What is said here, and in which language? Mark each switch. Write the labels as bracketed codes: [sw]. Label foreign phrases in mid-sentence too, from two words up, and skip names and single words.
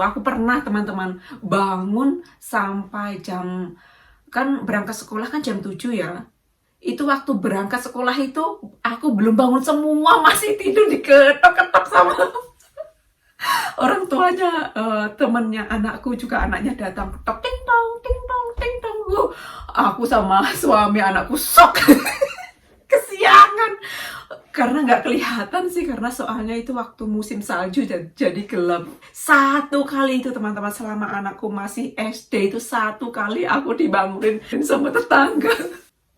[id] Aku pernah teman-teman bangun sampai jam, kan berangkat sekolah kan jam 7 ya. Itu waktu berangkat sekolah itu aku belum bangun, semua masih tidur, diketok-ketok sama orang tuanya. Temennya anakku juga anaknya datang, ketok ting tong ting tong ting tong. Aku sama suami anakku shock. Kesiangan karena nggak kelihatan sih, karena soalnya itu waktu musim salju jadi gelap. 1 kali itu teman-teman selama anakku masih SD itu 1 kali aku dibangunin sama tetangga.